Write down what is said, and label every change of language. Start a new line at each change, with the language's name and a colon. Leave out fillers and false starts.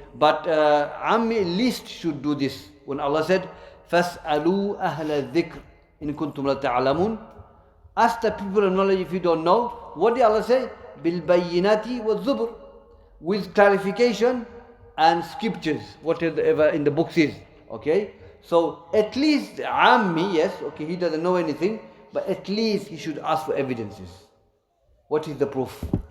English: But Ammi at least should do this. When Allah said,
Arabic: فَاسْأَلُوا أَهْلَ الذِّكْرِ إِن كُنْتُمْ لَا تَعْلَمُونَ.
English: Ask the people of knowledge if you don't know. What did Allah say?
Arabic: بِالْبَيِّنَاتِ وَالزُّبُرِ.
English: With clarification and scriptures, whatever in the books is. Okay? So at least Ammi, yes, okay, he doesn't know anything, but at least he should ask for evidences. What is the proof?